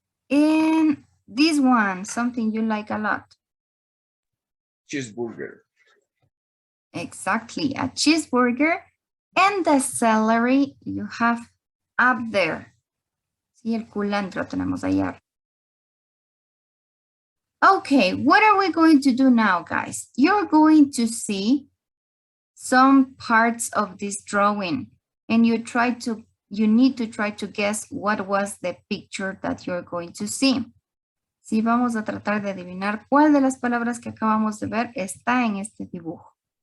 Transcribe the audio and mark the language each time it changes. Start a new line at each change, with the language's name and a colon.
English: And this one, something you like a lot. Cheeseburger. Exactly, a cheeseburger. And the celery you have up there.
Spanish: Sí, el culantro tenemos allá.
English: Okay, what are we going to do now, guys? You're going to see some parts of this drawing, and you need to try to guess what was the picture that you're going to see.
Spanish: Sí, vamos a tratar de adivinar cuál de las palabras que acabamos de ver está en este dibujo.